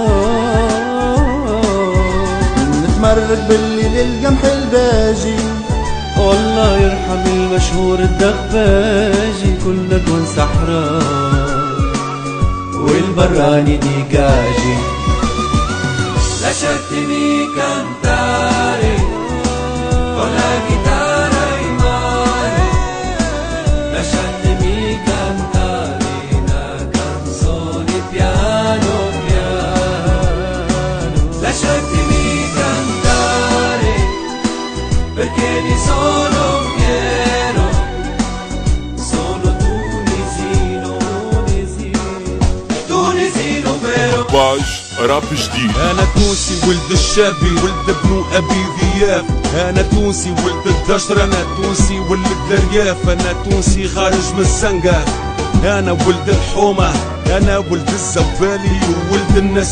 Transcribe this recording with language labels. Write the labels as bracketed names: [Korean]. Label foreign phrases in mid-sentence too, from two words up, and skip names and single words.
[Arabic] نتمرق بالليل القمح الباجي، والله يرحم المشهور الدغباجي. كلنا دون صحراء والبراني ديقاجي. [Italian] lasciatemi cantare con la chitarra in mano, lasciatemi cantare una canzone piano piano, lasciatemi cantare perché ne sono fiero, sono tunisino, tunisino vero. [Arabic] باج راب جديد. انا تونسي ولد الشابي ولد ابن ابي ذياب، انا تونسي ولد الدشر، انا تونسي ولد الرياف، انا تونسي خارج من السنقة، انا ولد الحومة، انا ولد الزبالي وولد الناس